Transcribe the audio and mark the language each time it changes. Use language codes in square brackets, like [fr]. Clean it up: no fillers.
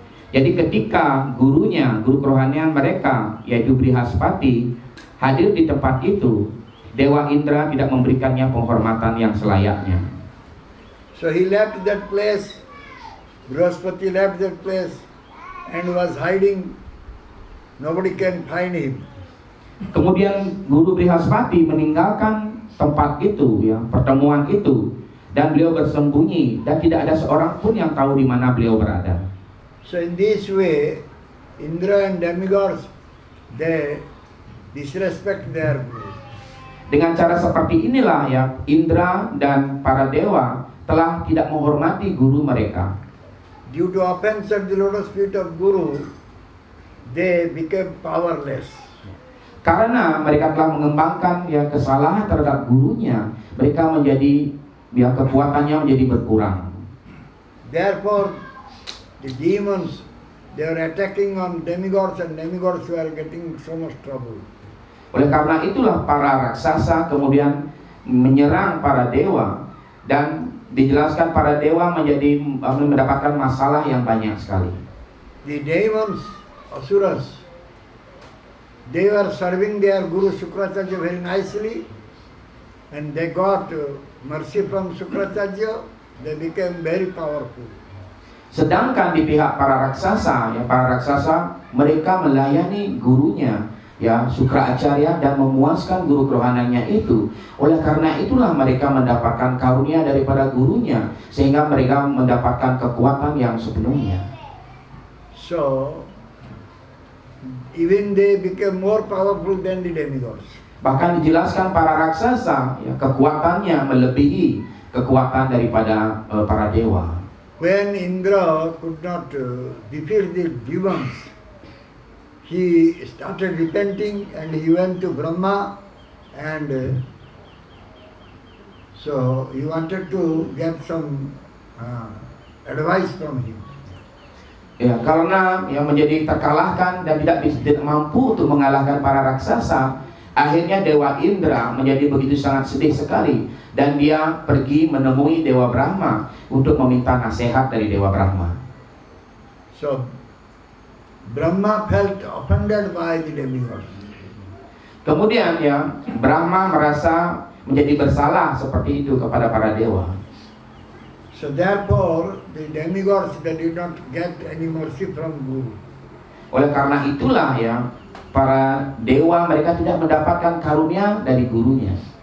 [id] Jadi ketika guru kerohanian mereka yaitu Brihaspati hadir di tempat itu, Dewa Indra tidak memberikannya penghormatan yang selayaknya. [en] So he left that place. Brihaspati left that place and was hiding Nobody can find him. [id] Kemudian Guru Brihaspati meninggalkan tempat itu, ya, pertemuan itu, dan beliau bersembunyi dan tidak ada seorang pun yang tahu di mana beliau berada. [en] So in this way, Indra and demigods, they disrespect their guru. [id] Dengan cara seperti inilah ya, Indra dan para dewa telah tidak menghormati guru mereka. [en] Due to offense at the lotus feet of Guru, they became powerless. [id] Karena mereka telah mengembangkan ya kesalahan terhadap gurunya, mereka menjadi ya kekuatannya menjadi berkurang. [en] Therefore, the demons, they were attacking on demigods and demigods were getting so much trouble. [id] Oleh karena itulah para raksasa kemudian menyerang para dewa, dan dijelaskan para dewa menjadi mendapatkan masalah yang banyak sekali. [en] The demons, asuras, they were serving their Guru Shukracharya very nicely, and they got mercy from Shukracharya, they became very powerful. [id] Sedangkan di pihak para raksasa, ya para raksasa mereka melayani gurunya, ya Sukraacarya, dan memuaskan guru kerohaniannya itu. Oleh karena itulah mereka mendapatkan karunia daripada gurunya, sehingga mereka mendapatkan kekuatan yang sepenuhnya. [en] So, even they became more powerful than the demigods. [id] Bahkan dijelaskan para raksasa, ya, kekuatannya melebihi kekuatan daripada para dewa. [en] When Indra could not defeat the demons, he started repenting and he went to Brahma, and so he wanted to get some advice from him. [id] Ya, karena yang menjadi terkalahkan dan tidak mampu untuk mengalahkan para raksasa, akhirnya Dewa Indra menjadi begitu sangat sedih sekali, dan dia pergi menemui Dewa Brahma untuk meminta nasihat dari Dewa Brahma. [en] So Brahma felt offended by the demigods. [id] Kemudian ya Brahma merasa menjadi bersalah seperti itu kepada para dewa. [en] So therefore, the demigods, they did not get any mercy from Guru. [id] Oleh karena itulah ya para dewa mereka tidak mendapatkan karunia dari gurunya.